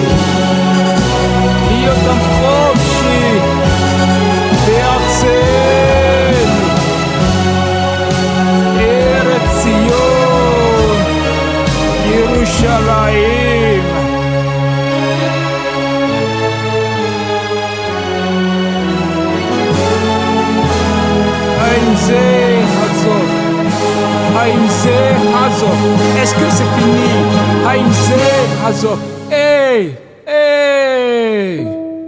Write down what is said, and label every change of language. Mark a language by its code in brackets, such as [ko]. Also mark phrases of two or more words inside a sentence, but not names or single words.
[he] להיות עם חופשי בארצנו ארץ ציון ירושלים האם זה הסוף? האם זה הסוף? [fr] Est-ce que c'est fini? [he] האם זה הסוף? היי! היי!